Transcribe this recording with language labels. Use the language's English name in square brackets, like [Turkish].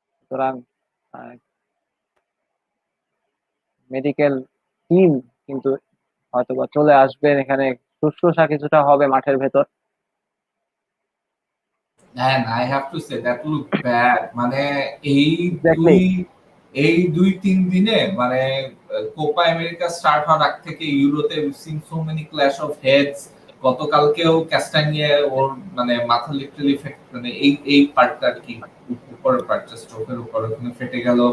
[Bangla] সুতরাং medical team কিন্তু হয়তোবা চলে আসবেন, এখানে শুশ্রূষা কিছুটা হবে মাঠের ভেতর। [English] And I have to say that look bad. [Bangla] মানে এই [English] Exactly. [Bangla] দুই দুই তিন দিনে মানে কোপা আমেরিকা স্টার্ট হওয়ার আগ থেকে ইউরোতে [English] Seen so many clash of heads. [Bangla] গতকালকেও ক্যাস্টানিয়ে ওর মানে মাথা লিটারালি মানে এই পার্টটা আর কি, উপরের পার্টটা স্ট্রোকের উপর ওখানে ফেটে গেল।